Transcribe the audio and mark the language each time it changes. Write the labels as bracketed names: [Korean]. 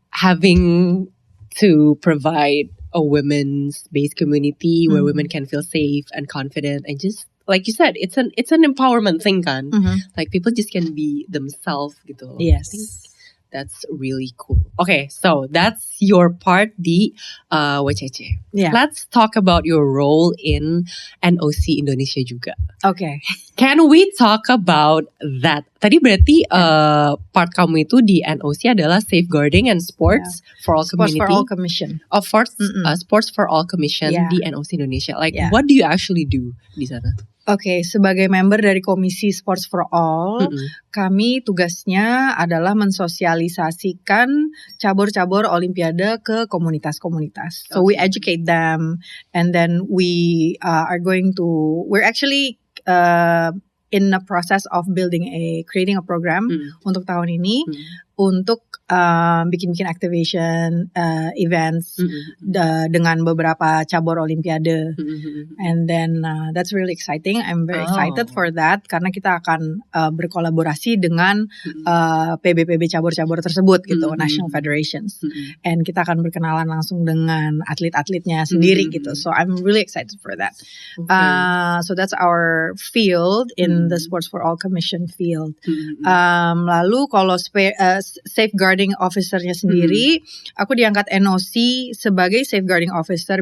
[English] Having to provide a women's based community where women can feel safe and confident, and just like you said, it's an empowerment thing [Indonesian] kan. [English] Like people just can be themselves [Indonesian] gitu. [English] Yes. I think that's really cool. Okay, so that's your part di WCC. Yeah. Let's talk about your role in NOC Indonesia [Indonesian] juga. [English] Okay. Can we talk about that? [Indonesian] Tadi berarti part kamu itu di NOC adalah Safeguarding and Sports for All [English] Sports for All Commission. Of course, Sports for All Commission di NOC Indonesia. Like, what do you actually do [Indonesian] di sana? Oke, sebagai member dari Komisi Sports for All, kami tugasnya adalah mensosialisasikan cabur-cabur Olimpiade ke komunitas-komunitas. [English] So we educate them, and then we we're actually in the process of creating a program [Indonesian] untuk tahun ini untuk bikin [English] activation events [Indonesian] dengan beberapa cabur Olimpiade, [English] and then that's really exciting. I'm very excited for that [Indonesian] karena kita akan berkolaborasi dengan PB-PB cabur-cabur tersebut gitu, [English] national federations, and [Indonesian] kita akan berkenalan langsung dengan atlet-atletnya sendiri gitu. [English] So I'm really excited for that. So that's our field in the Sports for All Commission field. [Indonesian] Lalu kalau safeguarding officer-nya sendiri, aku diangkat NOC sebagai safeguarding officer.